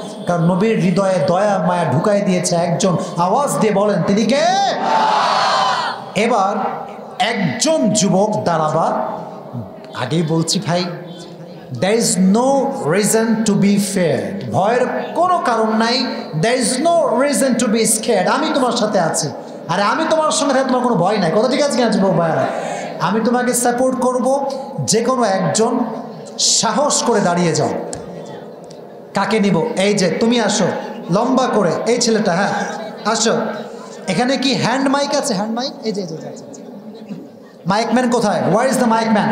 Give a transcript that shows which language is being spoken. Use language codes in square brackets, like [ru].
[bn] কারণ নবীর হৃদয়ে দয়া মায়া ঢুকাই দিয়েছে একজন। আওয়াজ দিয়ে বলেন তিনি কে? এবার একজন যুবক দাঁড়াবা, আগেই বলছি ভাই, [en] there is no reason to be feared, [bn] ভয়ের কোনো কারণ নাই। [en] there is no reason to be scared, [bn] আমি তোমার সাথে আছি। আরে আমি তোমার সঙ্গে থাকলে তোমার কোনো ভয় নাই, কথা ঠিক আছে কিনা যুবক ভাইরা? আমি তোমাকে সাপোর্ট করব। যে কোনো একজন সাহস করে দাঁড়িয়ে যাও। কাকে নিব? এই যে তুমি আসো, লম্বা করে, এই ছেলেটা, হ্যাঁ আসো। এখানে কি হ্যান্ড মাইক আছে? হ্যান্ড মাইক, এই যে মাইকম্যান কোথায়? [en] Where is the mic man?